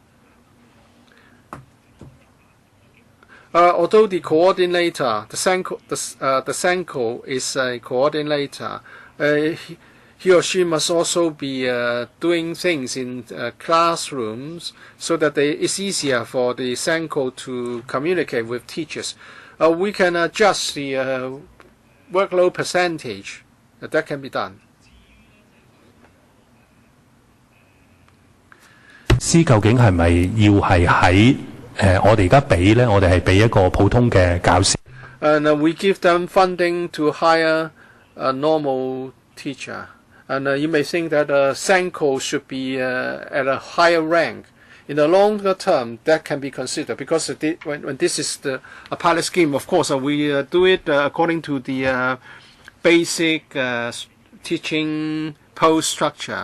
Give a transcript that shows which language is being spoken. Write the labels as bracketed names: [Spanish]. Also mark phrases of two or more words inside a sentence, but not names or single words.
[English] Although the coordinator, the SENCO is a coordinator, he or she must also be doing things in classrooms so that it's easier for the SENCO to communicate with teachers. We can adjust the workload percentage. That can be done. [Cantonese] 師究竟係咪要係喺我哋而家俾咧？我哋係俾一個普通嘅教師。 [English] And we give them funding to hire a normal teacher. And you may think that SENCO should be at a higher rank. In the longer term, that can be considered because when this is a pilot scheme, of course, we do it according to the basic teaching post structure.